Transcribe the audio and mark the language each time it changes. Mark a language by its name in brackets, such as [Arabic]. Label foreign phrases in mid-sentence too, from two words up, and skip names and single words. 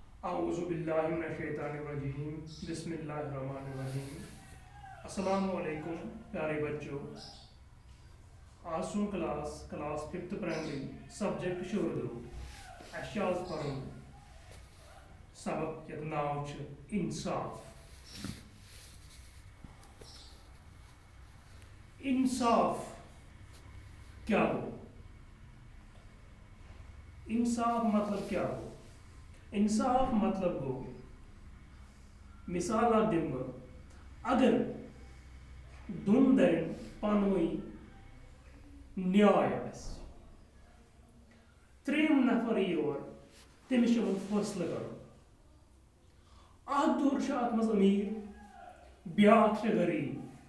[Arabic] اعوذ باللہ من الشیطان الرجیم بسم اللہ الرحمن الرحیم۔ السلام علیکم [Kashmiri] پیارے بچوں، آج سون [English] class 5th primary subject [Kashmiri] چھُ اردو۔ اَسہِ چھُ آز پرُن سبق یتھ ناو چھُ انصاف۔ انصاف کیا گو؟ انصاف مطلب کیا گو؟ انصاف مطلب گو مثال دم بہ اگر دون درین پانوئی نیاے آسہِ، ترٛیٚیِم نفر یور تٔمِس چھُ یِمن فٲصلہٕ کرُن۔ اکھ دور چھُ اتھ منٛز أمیٖر، بیٛاکھ چھُ غریٖب۔